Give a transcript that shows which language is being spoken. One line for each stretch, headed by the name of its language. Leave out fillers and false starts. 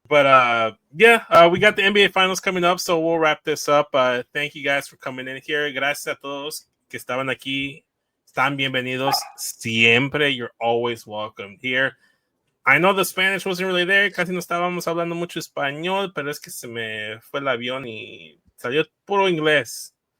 English: But we got the NBA Finals coming up, so we'll wrap this up. Thank you guys for coming in here.
Spanish: Gracias a todos que estaban aquí. Están bienvenidos siempre.
English: You're always welcome here. I know the Spanish wasn't really there.
Spanish: Casi no estábamos hablando mucho español, pero es que se me fue el avión y salió puro inglés.